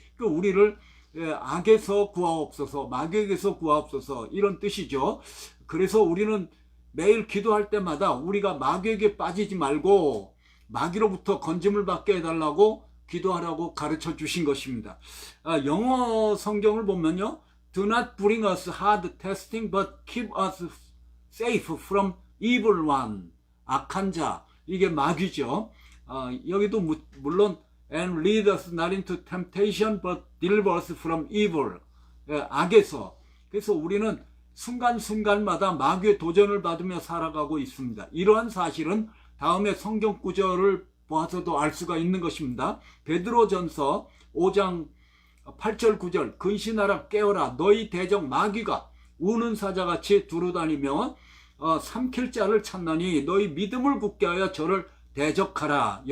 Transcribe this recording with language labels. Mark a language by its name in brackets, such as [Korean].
[Korean] 그 우리를 악에서 구하옵소서, 마귀에게서 구하옵소서, 이런 뜻이죠. 그래서 우리는 매일 기도할 때마다 우리가 마귀에게 빠지지 말고 마귀로부터 건짐을 받게 해달라고 기도하라고 가르쳐 주신 것입니다. 영어 성경을 보면요, [English] Do not bring us hard testing, but keep us safe from evil one. [Korean] 악한 자, 이게 마귀죠. 여기도 물론 [English] And lead us not into temptation, but deliver us from evil. [Korean] 악에서. 그래서 우리는 순간순간마다 마귀의 도전을 받으며 살아가고 있습니다. 이러한 사실은 다음에 성경 구절을 보아서도 알 수가 있는 것입니다. 베드로전서 5장 8절 9절 근신하라 깨어라 너희 대적 마귀가 우는 사자같이 두루다니며 삼킬 자를 찾나니 너희 믿음을 굳게 하여 저를 대적하라.